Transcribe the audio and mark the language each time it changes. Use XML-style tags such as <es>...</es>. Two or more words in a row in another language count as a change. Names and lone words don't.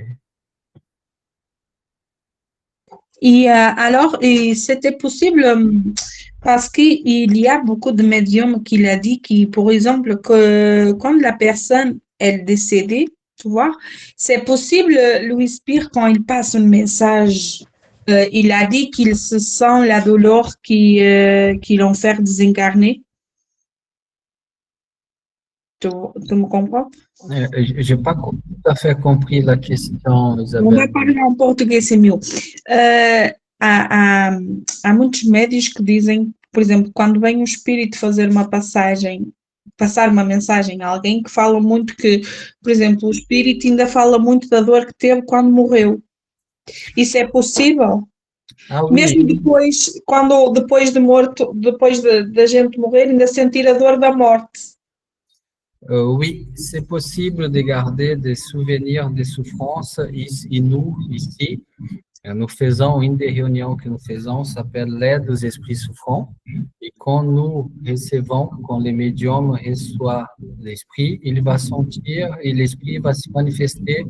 <fr>Et alors, et c'était possible parce qu'il y a beaucoup de médiums qui l'a dit, qui, par exemple, que quand la personne est décédée, tu vois, c'est possible, Louis Spire, quand il passe un message, il a dit qu'il se sent la douleur qui l'ont fait désincarner. Tu me comprends? Je n'ai pas tout à fait compris la question,</fr> <pt>On vai Isabelle. parler em português, Emil. Há muitos médios que dizem, por exemplo, quando vem um espírito fazer uma passagem, passar uma mensagem a alguém, que fala muito que, por exemplo, o espírito ainda fala muito da dor que teve quando morreu. Isso é possível? Ah Mesmo</pt> <fr>oui,</fr> <pt>depois, depois de morto, depois da gente morrer, ainda sentir a dor da morte.</pt> <fr>Oui, c'est possible de garder des souvenirs des souffrances. Et nous, ici, nous faisons une des réunions que nous faisons, s'appelle l'aide aux esprits souffrants. Et quand nous recevons, quand les médiums reçoivent l'esprit, il va sentir et l'esprit va se manifester.</fr>